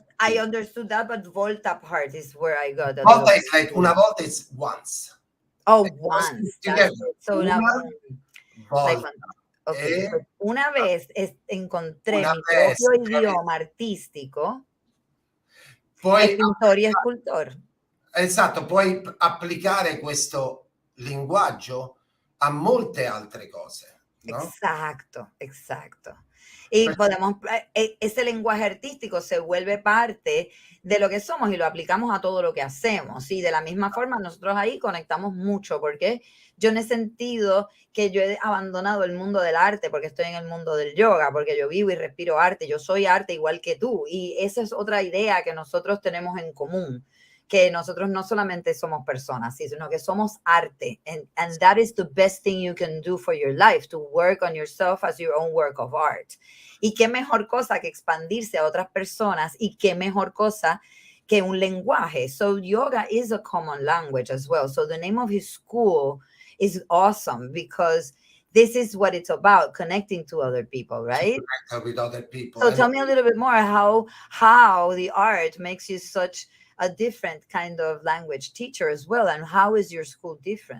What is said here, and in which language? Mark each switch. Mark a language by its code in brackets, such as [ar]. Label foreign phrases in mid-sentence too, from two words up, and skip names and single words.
[en] I understood that, but volta part is where I got a Volta little is like [it] una volta [en] is once. Oh, Let's once. put That's together. it. So Una like volta. okay. [it] E [es] Pues una vez encontré [it] una [es] mi vez propio [it] che [es] idioma artístico, [it] è puoi [es] pintor y escultor. [it] esatto, puoi applicare questo linguaggio a molte altre cose, no? [es] Exacto, exacto. Y [it] Perché [es] podemos, ese lenguaje artístico se vuelve parte de lo que somos y lo aplicamos a todo lo que hacemos. Y de la misma forma, nosotros ahí conectamos mucho, porque yo no he sentido que yo he abandonado el mundo del arte porque estoy en el mundo del yoga, porque yo vivo y respiro arte, yo soy arte igual que tú. Y esa es otra idea que nosotros tenemos en común, que nosotros no solamente somos personas, sino que somos arte. [en] And that is the best thing you can do for your life, to work on yourself as your own work of art. [es] Y qué mejor cosa que expandirse a otras personas, y qué mejor cosa que un lenguaje. [en] So yoga is a common language as well. So the name of his school is awesome, because this is what it's about, connecting to other people, right? connect with other people. So And tell me a little bit more how the art makes you such a different kind of language teacher as well, and how is your school different?